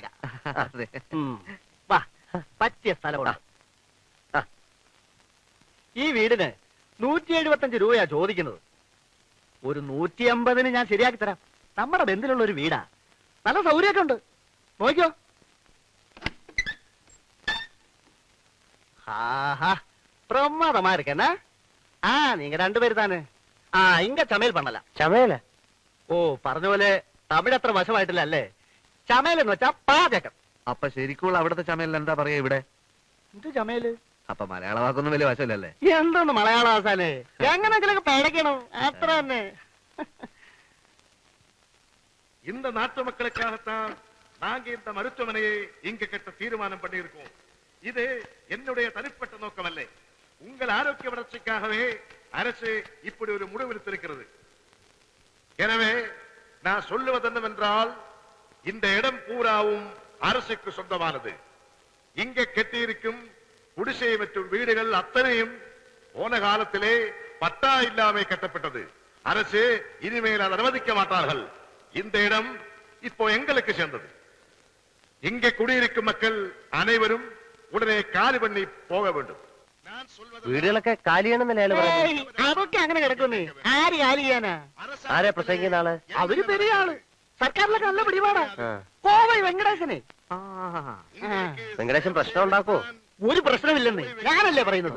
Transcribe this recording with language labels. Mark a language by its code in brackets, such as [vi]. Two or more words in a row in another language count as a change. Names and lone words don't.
[ml] അതെ. വാ, പറ്റിയ സ്ഥലമുണ്ട്. ഈ വീടിന് 175 രൂപയാ ചോദിക്കുന്നത്. ഒരു 150-ന് ഞാൻ ശരിയാക്കി തരാം. നമ്മുടെ ബന്ധത്തിലുള്ള ഒരു വീടാ, നല്ല സൗകര്യമൊക്കെ ഉണ്ട്. നോക്കിയോ. [ta] ஆஹா, பிரமாதமா இருக்கேன்னா. நீங்க 2 பேரு தானே? இங்க சமையல் பண்ணலாம். [ml] ചമയല. ഓ, പറഞ്ഞ പോലെ തമിഴ് അത്ര വശമായിട്ടില്ല അല്ലേ? ചമയൽ എന്ന് വെച്ചാ പാചകം. അപ്പൊ ശരിക്കുള്ള അവിടുത്തെ ചമയലിൽ എന്താ പറയാ ഇവിടെ? എന്ത് ചമയല്? അപ്പൊ മലയാള വാക്കൊന്നും വലിയ വശമില്ലല്ലേ? എന്താണ് മലയാള ആസാനെ? എങ്ങനെങ്കിലൊക്കെ പഴക്കണം, അത്ര തന്നെ. [ta] இந்த நாட்டு மக்களுக்காகத்தான் நாங்க இந்த மருத்துவமனையை இங்க கட்ட தீர்மானம் பண்ணியிருக்கோம். இது என்னுடைய தனிப்பட்ட நோக்கமல்ல. உங்கள் ஆரோக்கிய வளர்ச்சிக்காகவே அரசு இப்படி ஒரு முடிவெடுத்திருக்கிறது. எனவே நான் சொல்லுவது என்னவென்றால், இந்த இடம் பூராவும் அரசுக்கு சொந்தமானது. இங்க கட்டியிருக்கும் குடிசை மற்றும் வீடுகள் அத்தனையும் போன காலத்திலே பட்டா இல்லாமல் கட்டப்பட்டது. அரசு இனிமேல் அதை அனுமதிக்க மாட்டார்கள். இந்த இடம் இப்போ எங்களுக்கு சேர்ந்தது. இங்க குடியிருக்கும் மக்கள் அனைவரும் உடனே காலி பண்ணி போக வேண்டும். [ml] വീടുകളൊക്കെ കാലിയാണെന്നല്ലേ അയാള് പറയുന്നത്? ഏയ്, അതൊക്കെ അങ്ങനെ കിടക്കുന്നേ. ആര് കാലി ചെയ്യാനാ? ആരാ പ്രസംഗിക്കുന്ന ആള്? അവര് പെരിയ ആള്, സർക്കാരിലൊക്കെ നല്ല പിടിപാടാ. ആ. കോവൈ വെങ്കടേശനെ. വെങ്കടേശൻ പ്രശ്നം ഉണ്ടാക്കോ? ഒരു പ്രശ്നമില്ലെന്ന് ഞാനല്ലേ പറയുന്നത്.